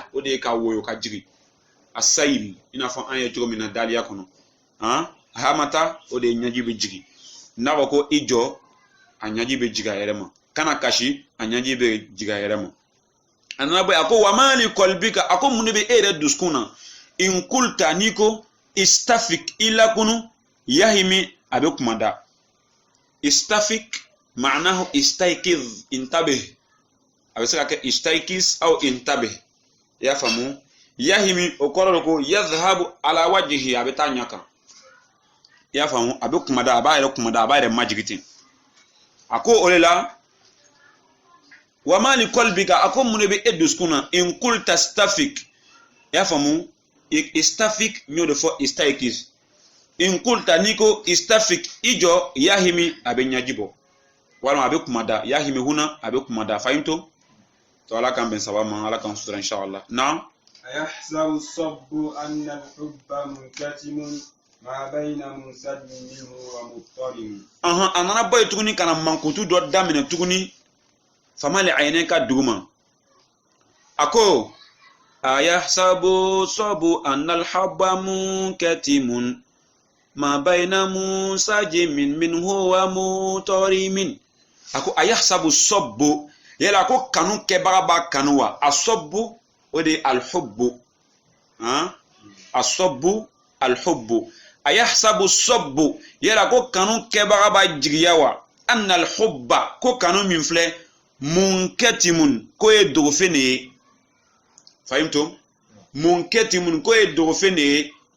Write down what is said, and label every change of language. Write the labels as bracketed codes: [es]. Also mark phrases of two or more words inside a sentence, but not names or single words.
[bm] o de ye ka woyo ka jigin asayil i n'a fɔ an ye cogo min na daliya kɔnɔ hamata o de ye ɲɛji bɛ jigin n'a fɔ ko i jɔ a ɲɛji bɛ jigin a yɛrɛ ma kana kasi a ɲɛji bɛ jigin a yɛrɛ ma a nana bɔ a ko [ar] وما لقلبك [bm] a ko mun de bɛ e yɛrɛ dusukun na [ar] إن قلت [bm] n'i ko istafik i lakunu yahimi a bɛ kuma da istafik [ar] معناه استيقظ انتبه [bm] a bɛ se ka kɛ [ar] استيقظ أو انتبه [bm] i y'a faamu yahimi o kɔrɔ de ko [ar] يذهب على وجهه [bm] a bɛ taa ɲɛ kan i y'a faamu a bɛ kuma da a b'a yɛrɛ kuma da a b'a yɛrɛ majigin ten a ko o de la [ar] وما لقلبك [bm] a ko mun de bɛ e dusukun na [ar] إن قلت [bm] istafik i y'a faamu istafik n y'o de fɔ istaykiz [ar] إن قلت [bm] n'i ko istafik i jɔ yahimi a bɛ ɲɛji bɔ walima a bɛ kuma da yahimi huna a bɛ kuma da fahimto to ala kan bɛn saba ma ala kan sutura inshallah na [ar] أيحسب الصب أن الحب منكتم ما بين منسد منه ومضطرم [bm] a nana bɔ yen tuguni kana mankutu dɔ daminɛ tuguni famali aynayka duguma a ko [ar] أيحسب صب أن الحب منكتم ما بين مسجم منه ومضطرم [bm] a ko [ar] أيحسب الصب [bm] yala ko kanu kɛbaga b'a kanu wa a sabbu o de alhubbu [ar] الصب الحب أيحسب الصب [bm] yala ko kanu kɛbaga b'a jigiya [ar] وأن الحب [bm] ko kanu min filɛ munkatimun ko ye dogofen de ye fahimtum munkatimun ko ye dogofen de ye